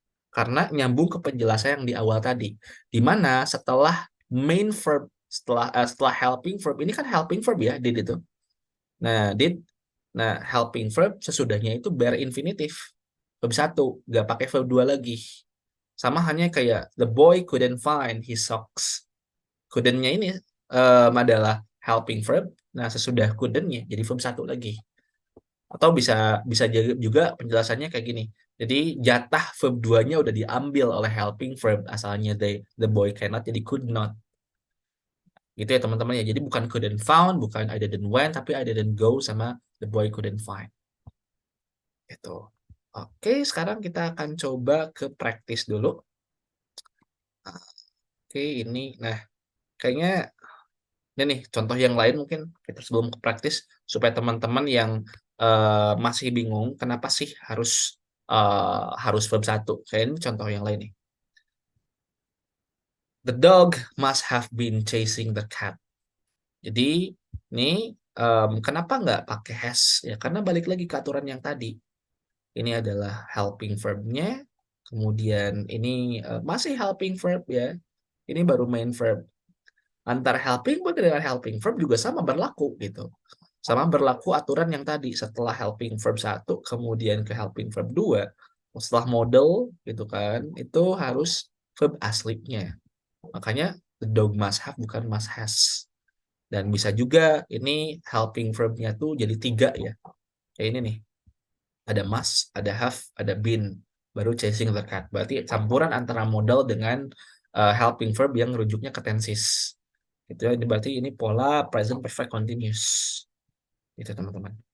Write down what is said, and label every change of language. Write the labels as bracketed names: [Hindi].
[Indonesian] Karena nyambung ke penjelasan yang di awal tadi, di mana setelah main verb, setelah helping verb, ini kan helping verb ya, did itu. Nah, did, nah helping verb sesudahnya itu bare infinitif, verb 1, nggak pakai verb 2 lagi. Sama hanya kayak [English] the boy couldn't find his socks. [Indonesian] Couldn't-nya ini adalah helping verb. Nah, sesudah couldn't-nya jadi verb 1 lagi. Atau bisa bisa juga penjelasannya kayak gini. Jadi jatah verb 2-nya udah diambil oleh helping verb, asalnya [English] the boy cannot [Indonesian] jadi [English] could not. [Indonesian] Gitu ya teman-teman ya. Jadi bukan [English] couldn't found, [Indonesian] bukan [English] I didn't went, [Indonesian] tapi [English] I didn't go [Indonesian] sama [English] the boy couldn't find. [Indonesian] Gitu. Oke, sekarang kita akan coba ke praktis dulu. Oke, ini. Nah, kayaknya ini nih contoh yang lain mungkin kita sebelum ke praktis supaya teman-teman yang masih bingung kenapa sih harus verb 1. Kayak ini contoh yang lain nih. [English] The dog must have been chasing the cat. [Indonesian] Jadi ini kenapa nggak pakai has ya? Karena balik lagi ke aturan yang tadi. Ini adalah helping verb-nya. Kemudian ini masih helping verb ya. Ini baru main verb. Antara helping verb dengan helping verb juga sama berlaku gitu. Sama berlaku aturan yang tadi, setelah helping verb 1 kemudian ke helping verb 2, setelah model gitu kan, itu harus verb aslinya. Makanya [English] the dog must have [Indonesian] bukan [English] must has. [Indonesian] Dan bisa juga ini helping verb-nya tuh jadi 3 ya. Kayak ini nih. Ada must, ada have, ada been. Baru [English] chasing the cat. [Indonesian] Berarti campuran antara modal dengan helping verb yang rujuknya ke tenses. Itu ya, berarti ini pola present perfect continuous. Itu teman-teman.